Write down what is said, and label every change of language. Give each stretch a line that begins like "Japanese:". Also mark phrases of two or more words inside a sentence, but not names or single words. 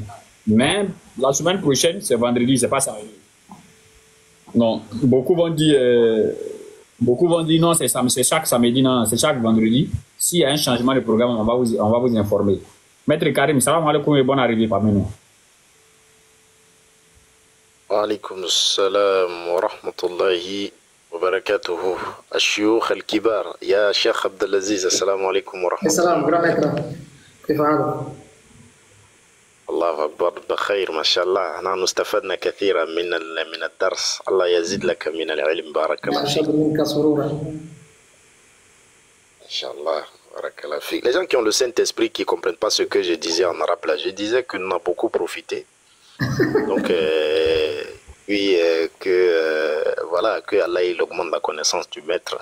French: Mais la semaine prochaine, c'est vendredi, c'est pas ça. Non, beaucoup vont dire non, c'est chaque samedi, non, c'est chaque vendredi. S'il y a un changement de programme, on va vous informer. Maître Karim,
Arabic: سلام عليكم
French: et bonne arrivée parmi nous.
Arabic: وعليكم السلام ورحمة الله وبركاته. المشايخ الكبار. يا شيخ عبد العزيز، السلام عليكم ورحمة الله. Salam,
French: grand maître.
Arabic: الله أكبر بخير ما شاء الله. نحن استفدنا كثيرا من الدرس. الله يزيد لك من العلم بارك الله فيك. Inch'Allah.
French: Les gens qui ont le Saint-Esprit qui ne comprennent pas ce que je disais en arabe là, je disais que nous avons beaucoup profité. Donc, puis voilà, que Allah il augmente la connaissance du maître.